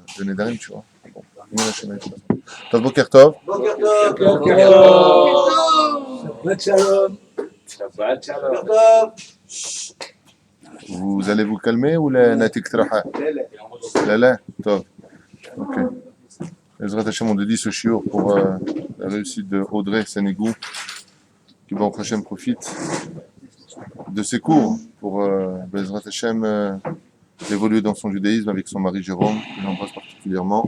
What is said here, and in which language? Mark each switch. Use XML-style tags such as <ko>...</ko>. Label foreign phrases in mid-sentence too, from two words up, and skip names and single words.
<fr>de Nedarim, tu vois. Bon,</fr> <he>טוב בוקר טוב. שבת שלום. שבת שלום.</he> <fr>Vous allez vous calmer ou la natik traha?</fr> <he>לא, טוב. אוקיי. עזרת השם,</he> <fr>on dédie ce shiur pour la réussite de Audrey Sénégou, qui</fr> <he>ברוך השם</he> <fr>profite de ses cours pour</fr> <he>עזרת השם</he> <fr>évoluer dans son judaïsme avec son mari Jérôme, que j'embrasse particulièrement.</fr>